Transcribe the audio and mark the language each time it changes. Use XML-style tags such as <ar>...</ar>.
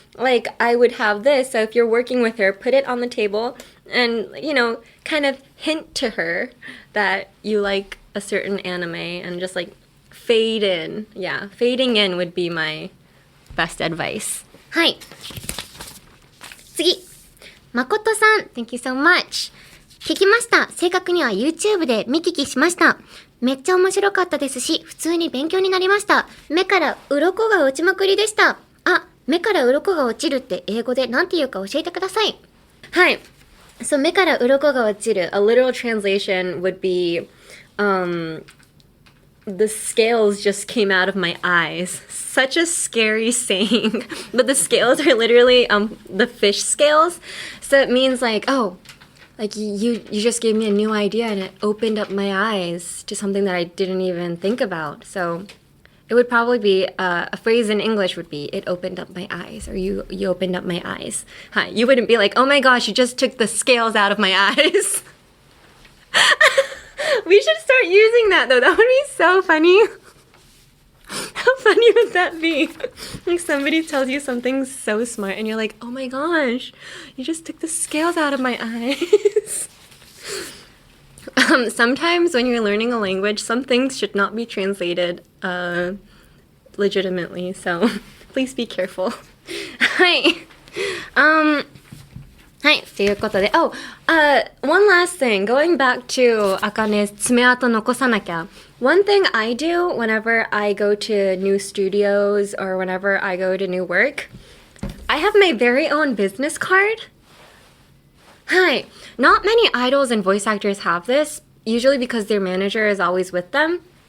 <en>Like, I would have this, so if you're working with her, put it on the table and, kind of hint to her that you like a certain anime and just, fade in. Yeah, fading in would be my best advice.</en> <ja>はい。次。</ja> <en>誠さん、Thank you so much.</en> <ja>聞きました。正確には YouTube で見聞きしました。めっちゃ面白かったですし、普通に勉強になりました。目から鱗が落ちまくりでした。あ、目から鱗が落ちるって英語で何て言うか教えてください。はい。</ja> <en>So</en> <ja>目から鱗が落ちる</ja> <en>A literal translation would be the scales just came out of my eyes. Such a scary saying. But the scales are literally the fish scales. So it means like, oh, like you just gave me a new idea and it opened up my eyes to something that I didn't even think about. So it would probably be a phrase in English would be it opened up my eyes, or you opened up my eyes. Hi, you wouldn't be like, oh my gosh, you just took the scales out of my eyes. We should start using that though. That would be so funny. How funny would that be? Like somebody tells you something so smart and you're like, oh my gosh, you just took the scales out of my eyes. Sometimes when you're learning a language, some things should not be translated legitimately, so please be careful.</en> <ja>はい。はい、ということで、</ja> <en>one last thing, going back to Akane's</en> <ja>爪痕残さなきゃ.</ja> <en>One thing I do whenever I go to new studios or whenever I go to new work, I have my very own business card. Hi. Not many idols and voice actors have this, usually because their manager is always with them.</en>